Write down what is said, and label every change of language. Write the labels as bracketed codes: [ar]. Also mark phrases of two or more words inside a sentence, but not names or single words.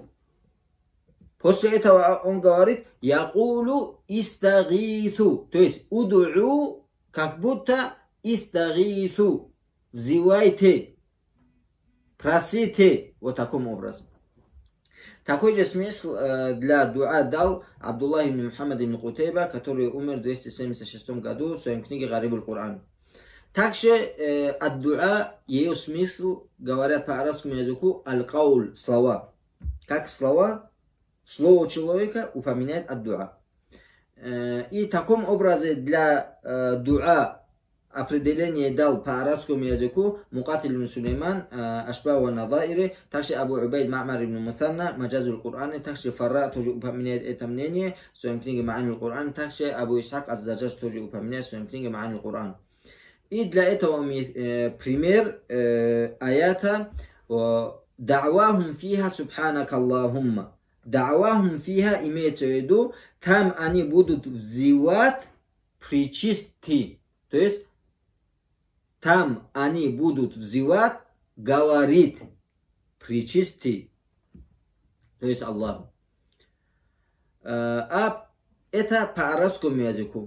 [ru] После этого он говорит: [ar] «يقول استغيثوا», [ru] то есть уд'у, как будто истагиту, взывайте, просите, вот таким образом. Такой же смысл для дуа дал Абдуллах ибн Мухаммад ибн Кутейба, который умер в 276 году в своей книге Гариб аль-Кур'ан. Также ад-дуа, ее смысл, говорят по арабскому языку, аль-кауль, слова. Как слова, слово человека упоминает ад-дуа. И в таком образе для дуа определение дал по арабскому языку Мукатиль ибн Сулейман, Ашба ва Надаири, также Абу Убайд Ма'мар ибн Мусанна, Маджазуль Кур'ан, также Фарра тоже упоминает это мнение в своем книге Ма'аниль Кур'ан, также Абу Исхак аз-Заджаж тоже упоминает в своем книге Ма'аниль Кур'ан. И для этого пример аята [ar] «دعواهم فيها سبحانك اللهم». «دعواهم فيها» [ru] имеется в виду, там они будут взывать причисти. То есть, там они будут взывать, говорить причисти. То есть Аллаху. А это по арабскому языку.